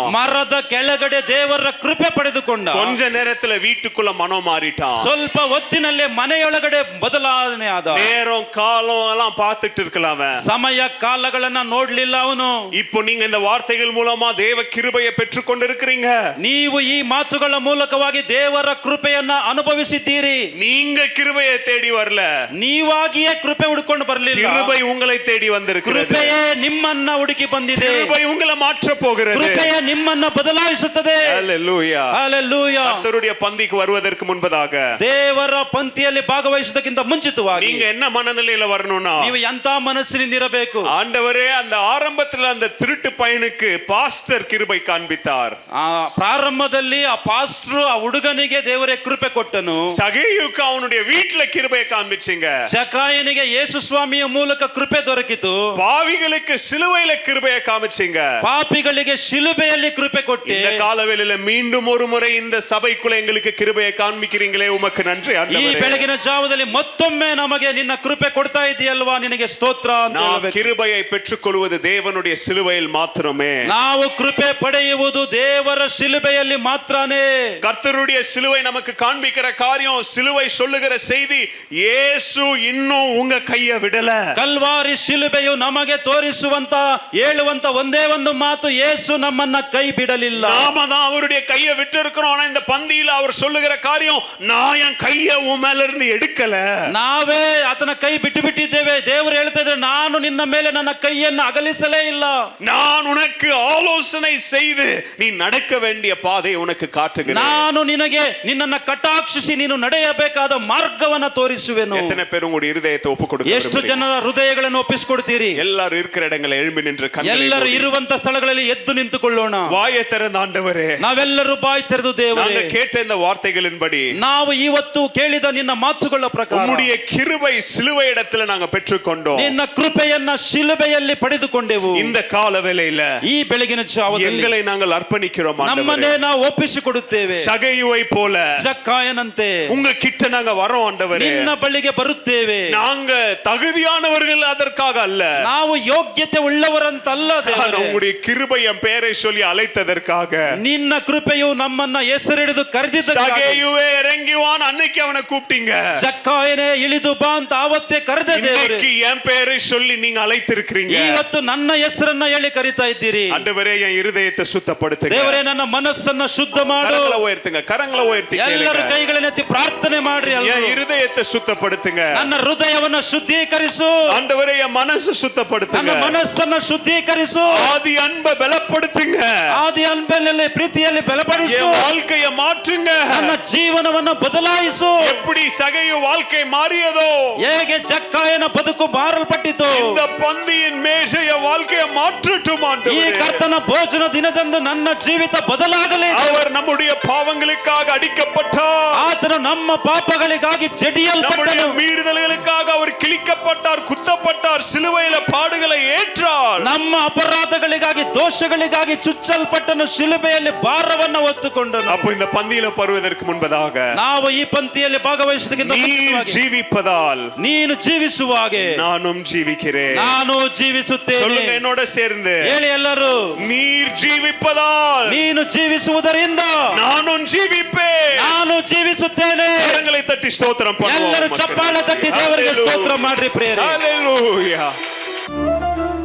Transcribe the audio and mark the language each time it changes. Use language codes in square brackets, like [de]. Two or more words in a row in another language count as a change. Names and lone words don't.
[kn] ಮರದ ಕೆಳಗಡೆ ದೇವರ ಕೃಪೆ ಪಡೆದುಕೊಂಡ. [ta] கொஞ்ச நேரத்துல வீட்டுக்குள்ள மனம் மாறிட்டான். [kn] ಸ್ವಲ್ಪ ಹೊತ್ತಿನಲ್ಲೇ ಮನೆಯೊಳಗಡೆ ಬದಲಾವಣೆ ಆದ. [ta] நேரம் காலம் எல்லாம் பார்த்துட்டு இருக்கலாம். [kn] ಸಮಯ ಕಾಲಗಳನ್ನ ನೋಡ್ಲಿಲ್ಲ ಅವನು. [ta] இப்போ நீங்க இந்த வார்த்தைகள் மூலமா தேவ கிருபையை பெற்றுக் கொண்டிருக்கிறீங்க. [kn] ನೀವು ಈ ಮಾತುಗಳ ಮೂಲಕವಾಗಿ ದೇವರ ಕೃಪೆಯನ್ನ ಅನುಭವಿಸಿದ್ದೀರಿ. [ta] நீங்க கிருபையை தேடி வரல, [kn] ನೀವಾಗಿಯೇ ಕೃಪೆ ಹುಡುಕೊಂಡು ಬರಲಿಲ್ಲ. [ta] கிருபை உங்களை தேடி வந்திருக்கிறது. [kn] ಕೃಪೆಯೇ ನಿಮ್ಮನ್ನ ಹುಡುಕಿ ಬಂದಿದೆ. [ta] கிருபை உங்களை மாற்ற போகிறது. [kn] ಕೃಪೆಯೇ ನಿಮ್ಮನ್ನ ಬದಲಾಯಿಸುತ್ತದೆ. [ta] ஹல்லேலூயா. [kn] ಹಲ್ಲೆಲೂಯಾ. [ta] கர்த்தருடைய பந்திக்கு வருவதற்கு முன்பதாக [kn] ದೇವರ ಪಂಕ್ತಿಯಲ್ಲಿ ಭಾಗವಹಿಸುವುದಕ್ಕಿಂತ ಮುಂಚಿತವಾಗಿ [ta] நீங்க என்ன மனநிலையில வரணும்னா, [kn] ನೀವು ಎಂತ ಮನಸ್ಸಿನಿಂದ ಇರಬೇಕು? [ta] ஆண்டவரே அந்த ஆரம்பத்துல அந்த திருட்டு பையனுக்கு பாஸ்டர் கிருபை காண்பித்தார். [kn] ಆ ಪ್ರಾರಂಭದಲ್ಲಿ ಆ ಪಾಸ್ಟರ್ ಆ ಹುಡುಗನಿಗೆ ದೇವರೇ ಕೃಪೆ ಕೊಟ್ಟನು. [ta] சகேயுக்கு அவனுடைய வீட்டுல கிருபையை காண்பிச்சீங்க. [kn] ಜಕ್ಕಾಯನಿಗೆ ಯೇಸು ಸ್ವಾಮಿಯ ಮೂಲಕ ಕೃಪೆ ದೊರಕಿತು. [ta] பாவிகளுக்கு சிலுவையில கிருபையை காமிச்சீங்க. [kn] ಪಾಪಿಗಳಿಗೆ ಶಿಲುಬೆಯಲ್ಲಿ ಕೃಪೆ ಕೊಟ್ಟೆ. [ta] இந்த காலவேளையில மீண்டும் ஒரு முறை இந்த சபைக்குள்ள எங்களுக்கு கிருபையை காண்பிக்கிறீங்களே, உமக்கு நன்றி [kn] ಈ [ta] ஆண்டவரே. [kn] ಬೆಳಗಿನ ಜಾವದಲ್ಲಿ ಮತ್ತೊಮ್ಮೆ ನಮಗೆ ನಿನ್ನ ಕೃಪೆ ಕೊಡ್ತಾ ಇದೆಯಲ್ವಾ, ನಿನಗೆ ಸ್ತೋತ್ರ ಅಂತ [ta] நாம் [kn] ಹೇಳಬೇಕು. [ta] கிருபையை பெற்றுக்கொள்வது தேவனுடைய சிலுவையில் மாத்திரமே. [kn] ನಾವು ಕೃಪೆ ಪಡೆಯುವುದು ದೇವರ ಶಿಲುಬೆಯಲ್ಲಿ ಮಾತ್ರನೇ. [ta] கர்த்தருடைய சிலுவை நமக்கு காண்பிக்கிற காரியம், சிலுவை சொல்லுகிற செய்தி, இயேசு இன்னும் உங்க கையை விடல. [kn] ಕಲ್ವಾರಿ ಶಿಲುಬೆಯು ನಮಗೆ ತೋರಿಸುವಂತ ಹೇಳುವಂತ ಒಂದೇ ಒಂದು ಮಾತು, ಯೇಸು ನಮ್ಮನ್ನ ಕೈ ಬಿಡಲಿಲ್ಲ. [ta] நாம தான் அவருடைய கையை விட்டு இருக்கிறோம். ஆனா இந்த பந்தியில அவர் சொல்லுகிற காரியம், நான் என் கையை உன் மேல இருந்து எடுக்கல. [kn] ನಾವೇ ಆತನ ಕೈ ಬಿಟ್ಟು ಬಿಟ್ಟಿದ್ದೇವೆ. ದೇವರು ಹೇಳ್ತಾ ಇದ್ರೆ, ನಾನು ನಿನ್ನ ಮೇಲೆ ನನ್ನ ಕೈಯನ್ನು ಅಗಲಿಸಲೇ ಇಲ್ಲ. [ta] நான் உனக்கு ஆலோசனை செய்து நீ நடக்க வேண்டிய பாதை உனக்கு காட்டுகிறேன். [kn] ನಾನು ನಿನಗೆ ನಿನ್ನನ್ನ ಕಟಾಕ್ಷಿಸಿ ನೀನು ನಡೆಯಬೇಕಾದ ಮಾರ್ಗವನ್ನ ತೋರಿಸುವೆನು. [ta] எத்தனை பேர் உங்களுடைய இருதயத்தை ஒப்பு கொடுக்க [kn] ಎಷ್ಟು [ta] விரும்புறீங்க? [kn] ಜನರ ಹೃದಯಗಳನ್ನು ಒಪ್ಪಿಸಿಕೊಡ್ತೀರಿ? [ta] எல்லாரும் இருக்கிற இடங்களை எழும்பி நின்று [kn] ಎಲ್ಲರೂ ಇರುವಂತ ಸ್ಥಳಗಳಲ್ಲಿ ಎದ್ದು ನಿಂತುಕೊಳ್ಳೋಣ. [ta] வாயை திறந்த ஆண்டவரே, [kn] ನಾವೆಲ್ಲರೂ ಬಾಯಿ ತೆರೆದು, ದೇವರೇ, [ta] நாங்க கேட்ட இந்த வார்த்தைகளின்படி [kn] ನಾವು ಇವತ್ತು ಕೇಳಿದ ನಿನ್ನ ಮಾತುಗಳ ಪ್ರಕಾರ [ta] உம்முடைய கிருபை சிலுவை இடத்துல நாங்க பெற்றுக்கொண்டோம். [kn] ನಿನ್ನ ಕೃಪೆಯನ್ನ ಶಿಲುಬೆಯಲ್ಲಿ ಪಡೆದುಕೊಂಡೆವು. [ta] இந்த கால வேளையில [kn] ಈ ಬೆಳಗಿನ ಜಾವದಲ್ಲಿ [ta] எங்களை நாங்கள் அர்ப்பணிக்கிறோம் [kn] ನಮ್ಮನ್ನೇ [ta] ஆண்டவரே. [kn] ನಾವು ಒಪ್ಪಿಸಿಕೊಡುತ್ತೇವೆ. [ta] சகையுவை போல [kn] ಜಕ್ಕಾಯನಂತೆ [ta] உங்க கிட்ட நாங்க வரோம் ஆண்டவரே. [kn] ನಿನ್ನ ಬಳಿಗೆ ಬರುತ್ತೇವೆ. [ta] நாங்க தகுதியானவர்கள் அதற்காக அல்ல, [kn] ನಾವು ಯೋಗ್ಯತೆ ಉಳ್ಳವರಂತಲ್ಲ ದೇವರೇ. [ta] உங்களுடைய கிருபை என் பெயரை சொல்லி அழைத்ததற்காக. [kn] ನಿನ್ನ ಕೃಪೆಯು ನಮ್ಮನ್ನ ಹೆಸರಿಡಿದು ಕರೆದಿದ್ದಕ್ಕಾಗಿ. [ta] சகையுவே இறங்கிவான், அன்னைக்கு அவனை கூப்பிட்டீங்க. [kn] ಜಕ್ಕಾಯನೇ ಇಳಿದು ಬಾ ಅಂತ ಆವತ್ತೇ ಕರೆದ ದೇವರೇ. [ta] இன்னைக்கு என் பெயரை சொல்லி நீங்க அழைத்திருக்கிறீங்க. [kn] ಇವತ್ತು ನನ್ನ ಹೆಸರನ್ನ ಹೇಳಿ ಕರೀತಾ ಇದ್ದೀರಿ. [ta] ஆண்டவரே, என் இருதயத்தை சுத்தப்படுத்துங்க. [kn] ದೇವರೇ, ನನ್ನ ಮನಸ್ಸನ್ನ ಶುದ್ಧ ಮಾಡು. [ta] கரங்களை உயர்த்துங்க, கரங்களை உயர்த்தி [kn] ಎಲ್ಲರೂ [ta] கேளுங்க. [kn] ಕೈಗಳನ್ನೆತ್ತಿ ಪ್ರಾರ್ಥನೆ ಮಾಡ್ರಿ. [ta] என் இருதயத்தை சுத்தப்படுத்துங்க. [kn] ನನ್ನ ಹೃದಯವನ್ನ ಶುದ್ಧೀಕರಿಸು. [ta] ஆண்டவரே, என் மனசு [kn] ನನ್ನ [ta] சுத்தப்படுத்துங்க. [kn] ಮನಸ್ಸನ್ನ ಶುದ್ಧೀಕರಿಸು. ಸ್ವೀಕರಿಸು. [ta] ஆதி அன்பை பலப்படுத்துங்க. [kn] ಆದಿ ಅನ್ಬೆಯಲ್ಲಿ ಪ್ರೀತಿಯಲ್ಲಿ ಬಲಪಡಿಸು. [ta] என் வாழ்க்கையை மாற்றுங்க. [kn] ನನ್ನ ಜೀವನವನ್ನು ಬದಲಾಯಿಸು. [ta] எப்படி சகையு வாழ்க்கை மாறியதோ [kn] ಹೇಗೆ ಜಕ್ಕಾಯನ ಬದುಕು ಮಾರಲ್ಪಟ್ಟಿತು, [ta] இந்த பந்தியின் மேஜைய வாழ்க்கையை மாற்றட்டும் [kn] ಈ [ta] ஆண்டவரே. [kn] ಕರ್ತನ ಭೋಜನ ದಿನದಂದು ನನ್ನ ಜೀವಿತ ಬದಲಾಗಲಿ. [ta] அவர் நம்முடைய பாவங்களுக்காக அடிக்கப்பட்டார். [kn] ಆತನು ನಮ್ಮ ಪಾಪಗಳಿಗಾಗಿ [ta] நம்முடைய [kn] ಜಡಿಯಲ್ಪಟ್ಟನು. [ta] மீறுதல்களுக்காக அவர் கிழிக்கப்பட்டார், குத்தப்பட்டார், சிலுவையில பாடுகளை ஏற்றார். [kn] ನಮ್ಮ ಅಪರಾಧಗಳಿಗಾಗಿ ದೋಷಗಳಿಗಾಗಿ ಚುಚ್ಚಲ್ಪಟ್ಟನು, ಶಿಲುಬೆಯಲ್ಲಿ ಭಾರವನ್ನು ಹೊತ್ತುಕೊಂಡನು. [ta] அப்போ இந்த பந்தியில பருவதற்கு முன்பதாக [kn] ನಾವು ಈ ಪಂಕ್ತಿಯಲ್ಲಿ ಭಾಗವಹಿಸುವುದಕ್ಕಿಂತ [ta] நீர் [kn] ಮುಂಚಿತವಾಗಿ [ta] ஜீவிப்பதால் [kn] ನೀನು ಜೀವಿಸುವ ಹಾಗೆ [ta] நானும் ஜீவிக்கிறேன். [kn] ನಾನು ಜೀವಿಸುತ್ತೇನೆ. [ta] சொல்லுங்க என்னோட சேர்ந்து, [kn] ಹೇಳಿ ಎಲ್ಲರೂ, [ta] நீர் ஜீவிப்பதால் [kn] ನೀನು ಜೀವಿಸುವುದರಿಂದ [ta] நானும் ஜீவிப்பேன். [kn] ನಾನು ಜೀವಿಸುತ್ತೇನೆ. [ta] கரங்களை தட்டி ஸ்தோத்திரம் பண்ணுவோம். [kn] ಎಲ್ಲರೂ ಚಪ್ಪಾಳೆ ತಟ್ಟಿ ದೇವರಿಗೆ ಸ್ತೋತ್ರ ಮಾಡ್ರಿ ಪ್ರಿಯರೇ. Hallelujah.